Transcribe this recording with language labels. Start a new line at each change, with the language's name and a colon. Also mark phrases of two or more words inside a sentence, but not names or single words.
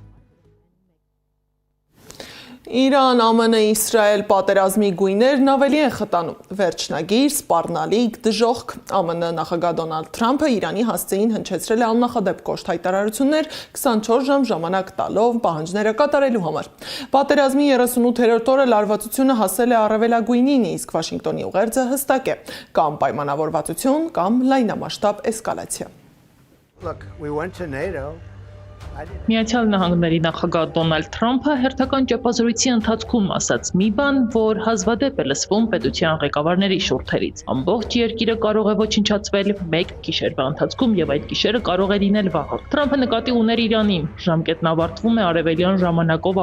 Armenian: Իրան, ԱՄՆ, Իսրայել պատերազմի գույներն ավելի են խտանում։ Վերջնագիր, սպառնալիք, դժոխք։ ԱՄՆ նախագահ Դոնալդ Թրամփը Իրանի հասցեին հնչեցրել է աննախադեպ կոշտ հայտարարություններ 24 ժամ ժամանակ տալով պահանջները կատարելու համար։ Պատերազմի 38-րդ օրը լարվածությունը հասել է առավելագույնին, իսկ Վաշինգտոնի ուղերձը հստակ է՝ կամ պայմանավորվածություն, կամ լայնամասշտաբ էսկալացիա։
English: Look, we went to NATO.
Armenian: Միացյալ Նահանգների նախագահ Դոնալդ Թրամփը հերթական ճեպազրույցի ընթացքում ասաց մի բան, որ հազվադեպ է լսվում պետության ղեկավարների շուրթերից։ Ամբողջ երկիրը կարող է ոչնչացվել մեկ գիշերվա ընթացքում եւ այդ գիշերը կարող է լինել վաղը։ Թրամփը նկատի ուներ Իրանին։ Ժամկետն ավարտվում է արևելյան ժամանակով